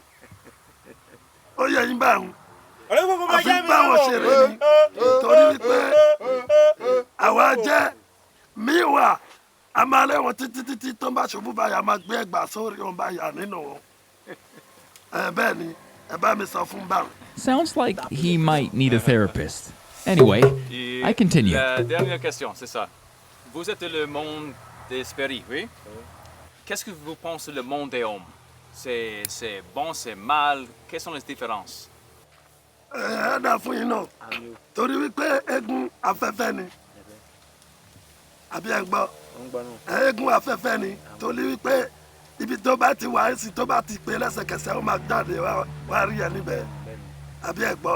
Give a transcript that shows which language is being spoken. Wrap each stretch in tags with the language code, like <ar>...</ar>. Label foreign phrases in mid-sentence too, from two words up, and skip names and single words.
<yo>Ó yẹ yín báwọn. A fi ń bá wọn ṣeré ni. Torí wípé àwa jẹ́ míwà, a máa lé wọn títí tó ń bá ṣubú báyà, máa gbé ẹgbàá sórí wọn báyà nínú wọn. Bẹ́ẹ̀ ni, ẹ bá mi sọ fún báwọn.</yo> <en>Sounds like he might need a therapist. Anyway, I continue.</en> <fr>La dernière question, c'est ça. Vous êtes le monde des esprits, oui? Qu'est-ce que vous pensez le monde des hommes? C'est bon, c'est mal? Quelles sont les différences?</fr> <yo>Dà fún yín náà. Torí wípé eégún afẹ́fẹ́ ni. Àbí ẹ gbọ́? Eégún afẹ́fẹ́ ni. Torí wípé ibi tó bá ti wà sí tó bá ti pé lẹ́sẹ̀kẹsẹ̀ ó máa jáde wá rí ẹ níbẹ̀. Àbí ẹ gbọ́?</yo>